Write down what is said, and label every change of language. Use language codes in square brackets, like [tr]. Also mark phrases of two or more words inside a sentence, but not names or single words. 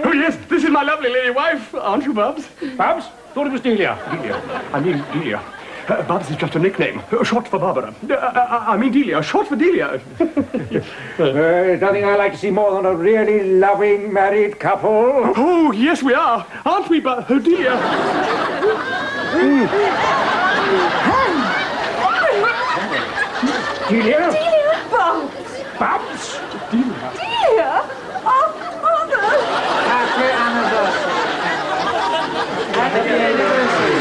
[en] Oh, yes, this is my lovely lady wife, aren't you, Bubs? Babs? Thought it was Delia. Delia. I mean, Delia. Bubs is just a nickname, short for Barbara. I mean Delia, short for Delia. Nothing I like to see more than a really loving married couple. Oh, yes, we are. Aren't we, Delia? Delia? Delia! Bubs! Babs? Delia. Delia! Oh, Mother! Happy anniversary.